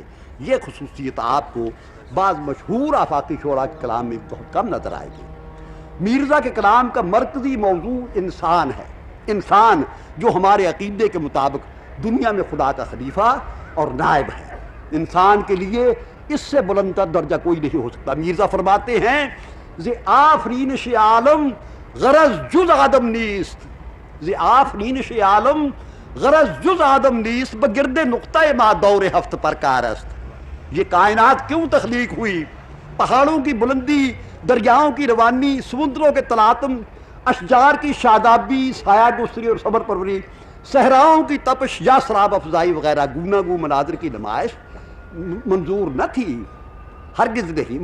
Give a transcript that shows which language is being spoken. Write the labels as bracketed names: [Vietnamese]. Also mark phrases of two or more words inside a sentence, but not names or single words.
[Urdu] یہ خصوصیت آپ کو بعض مشہور آفاقی شعراء کے کلام میں بہت کم نظر آئے گی. میرزا کے کلام کا مرکزی موضوع انسان ہے. انسان جو ہمارے عقیدے کے مطابق دنیا میں خدا کا خلیفہ اور نائب ہے. انسان کے لیے اس سے بلندتر درجہ کوئی نہیں ہو سکتا. میرزا فرماتے ہیں [Persian] ز آفرینش عالم غرض جز آدم نیست، ز آفرینش عالم غرض جز آدم نیست بگرد نقطہ ما دور ہفت پر کار است. [Urdu] یہ کائنات کیوں تخلیق ہوئی؟ پہاڑوں کی بلندی، دریاؤں کی روانی، سمندروں کے تلاطم، اشجار کی شادابی، سایہ گسری اور صبر پروری، صحراؤں کی تپش یا سراب افزائی وغیرہ گوناگو مناظر کی نمائش منظور نہ تھی، ہرگز نہیں.